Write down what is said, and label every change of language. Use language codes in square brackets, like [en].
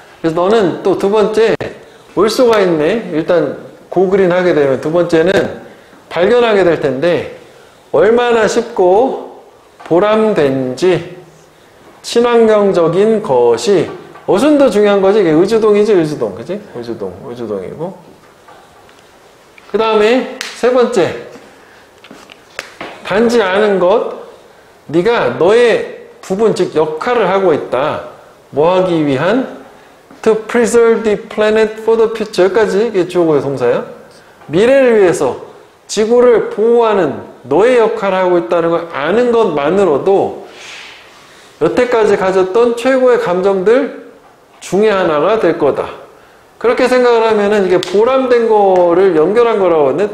[ko] 그래서 너는 또 두 번째 올 수가 있네. 일단 고그린 하게 되면 두 번째는 발견하게 될 텐데 얼마나 쉽고 보람된지 친환경적인 것이 어순도 중요한 거지. 이게 의주동이지, 의주동. 그지? 의주동이고. 그 다음에 세 번째. 단지 아는 것. 네가 너의 부분, 즉 역할을 하고 있다. 뭐 하기 위한? [en] To preserve the planet for the future. [ko] 여기까지 이게 주어고의 동사야. 미래를 위해서 지구를 보호하는 너의 역할을 하고 있다는 걸 아는 것만으로도 여태까지 가졌던 최고의 감정들 중에 하나가 될 거다. 그렇게 생각을 하면은 이게 보람된 거를 연결한 거라고 하네.